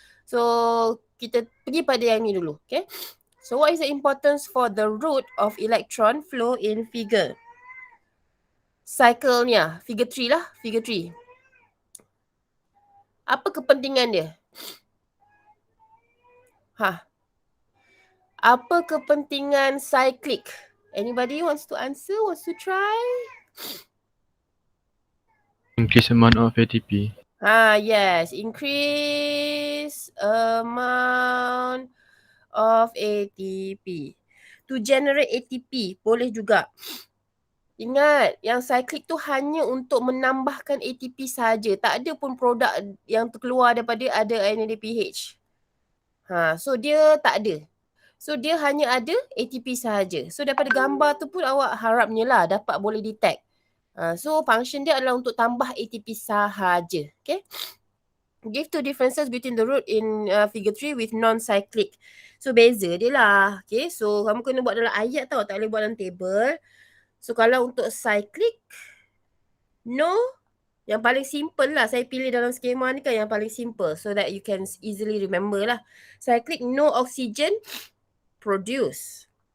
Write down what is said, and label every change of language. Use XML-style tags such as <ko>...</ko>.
<ms>So, kita pergi pada yang ni dulu.</ms> <en>Okay. So, what is the importance for the route of electron flow in figure? Cycle-nya. Figure 3 lah. Figure 3.</en> <ms>Apa kepentingan dia? Apa kepentingan cyclic?</ms> <en>Anybody wants to answer? Wants to try? Increase amount of ATP. Yes. Increase amount of ATP. To generate ATP.</en> <ms>Boleh juga. Ingat, yang cyclic tu hanya untuk menambahkan ATP saja. Tak ada pun produk yang terkeluar daripada ada NADPH. So dia tak ada. So dia hanya ada ATP sahaja. So daripada gambar tu pun awak harapnya lah dapat boleh detect. So function dia adalah untuk tambah ATP sahaja.</ms> <en>Okay. Give two differences between the route in figure 3 with non-cyclic.</en> <ms>So beza dia lah. Okay. So kamu kena buat dalam ayat tau. Tak boleh buat dalam table. So kalau untuk cyclic, no. Yang paling simple lah. Saya pilih dalam skema ni kan yang paling simple.</ms> <en>So that you can easily remember lah. Cyclic, no oxygen produce.</en>